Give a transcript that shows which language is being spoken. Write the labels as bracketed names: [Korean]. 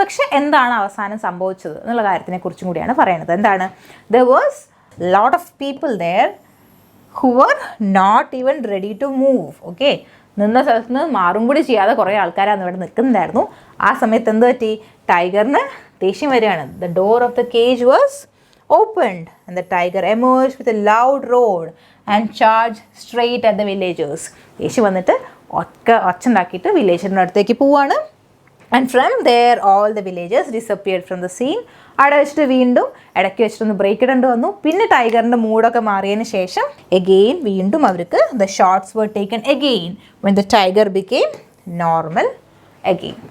[Malayalam] പക്ഷേ എന്താണ് അവസാനം സംഭവിച്ചത് എന്നുള്ള കാര്യത്തിനെ കുറിച്ചും കൂടിയാണ് പറയുന്നത്. എന്താണ്? [English] There was lot of people there who were not even ready to move. [Malayalam] Okay, നിന്ന സ്ഥലത്ത് നിന്ന് മാറും കൂടി ചെയ്യാതെ കുറേ ആൾക്കാരാണ് ഇവിടെ നിൽക്കുന്നുണ്ടായിരുന്നു. ആ സമയത്ത് എന്ത് പറ്റി? ടൈഗറിന് ദേഷ്യം വരികയാണ്. [English] The door of the cage was opened and the tiger emerged with a loud roar and charged straight at the villagers. [Malayalam] യേശു വന്നിട്ട് ഒച്ചുണ്ടാക്കിയിട്ട് വില്ലേജറിൻ്റെ അടുത്തേക്ക് പോവാണ്. [English] And from there all the villagers disappeared from the scene. [Malayalam] അവിടെ വെച്ചിട്ട് വീണ്ടും ഇടയ്ക്ക് വെച്ചിട്ടൊന്ന് break ഇടേണ്ടി വന്നു. പിന്നെ ടൈഗറിൻ്റെ മൂഡൊക്കെ മാറിയതിന് ശേഷം എഗെയിൻ വീണ്ടും അവർക്ക് [English] The shots were taken again when the tiger became normal again.